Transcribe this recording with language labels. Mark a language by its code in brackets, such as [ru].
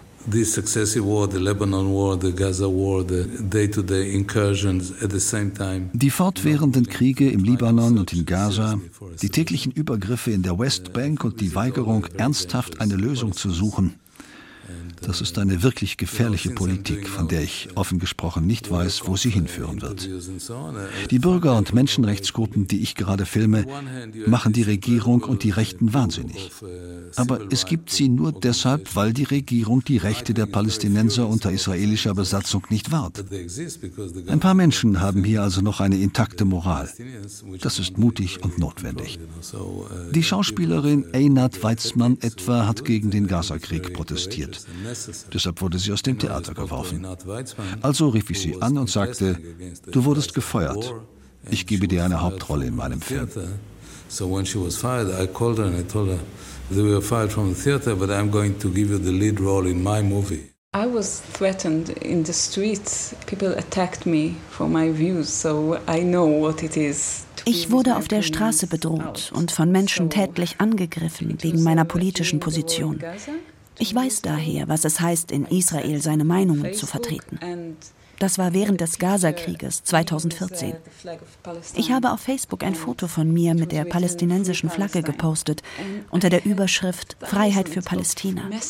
[en] this successive war, the Lebanon war, the Gaza war, the day-to-day incursions at the same time. [de] Die fortwährenden Kriege im Libanon und in Gaza, die täglichen Übergriffe in der Westbank und die Weigerung, ernsthaft eine Lösung zu suchen. Das ist eine wirklich gefährliche Politik, von der ich offen gesprochen nicht weiß, wo sie hinführen wird. Die Bürger- und Menschenrechtsgruppen, die ich gerade filme, machen die Regierung und die Rechten wahnsinnig. Aber es gibt sie nur deshalb, weil die Regierung die Rechte der Palästinenser unter israelischer Besatzung nicht wahrt. Ein paar Menschen haben hier also noch eine intakte Moral. Das ist mutig und notwendig. Die Schauspielerin Einat Weizmann etwa hat gegen den Gazakrieg protestiert. Deshalb wurde sie aus dem Theater geworfen. Also rief ich sie an und sagte: Du wurdest gefeuert. Ich gebe dir eine Hauptrolle in meinem Film. [en] So when she was fired, I called her and I told her that we were fired from the theater, but I'm going to give you the lead role in my movie. I was threatened in the streets. People attacked me for my views, so I know what it is. [de] Ich wurde auf der Straße bedroht und von Menschen tätlich angegriffen wegen meiner politischen Position. Ich weiß daher, was es heißt, in Israel seine Meinungen zu vertreten. Das war während des Gaza-Krieges 2014. Ich habe auf Facebook ein Foto von mir mit der palästinensischen Flagge gepostet, unter der Überschrift Freiheit für Palästina.